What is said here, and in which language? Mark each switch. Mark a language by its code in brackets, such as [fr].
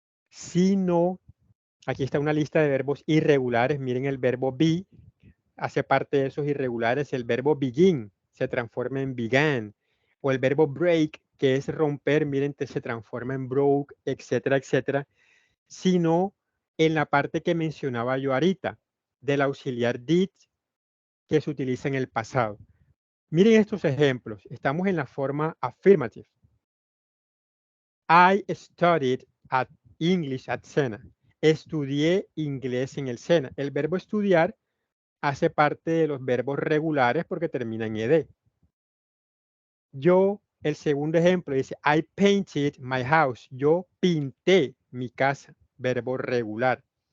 [es] sino, aquí está una lista de verbos irregulares, miren el verbo be, hace parte de esos irregulares, el verbo begin se transforma en began, o el verbo break, que es romper, miren, se transforma en broke, etcétera, etcétera, sino en la parte que mencionaba yo ahorita, del auxiliar did, que se utiliza en el pasado. Miren estos ejemplos. Estamos en la forma affirmative. [en] I studied at English at Sena. [es] Estudié inglés en el Sena. El verbo estudiar hace parte de los verbos regulares porque termina en ed. Yo, el segundo ejemplo dice, [en] I painted my house. [es] Yo pinté mi casa. Verbo regular.